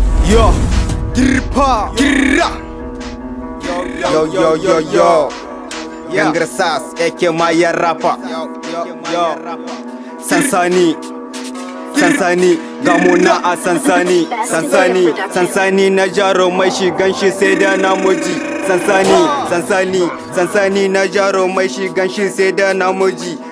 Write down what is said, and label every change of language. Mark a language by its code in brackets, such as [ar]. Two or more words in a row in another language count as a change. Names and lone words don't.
[en] Yo, girpa, girra. Yo, yo, yo, yo, yo. Yeah. Gangster Sass, A K Mayan rapper. Yo, yo, yo. [ha] Sansani, Sansani, ga mu na a Sansani, Sansani, Sansani na jarumai, shi ganshi sai da namuji. Sansani, Sansani, Sansani na jarumai, shi ganshi sai da namuji.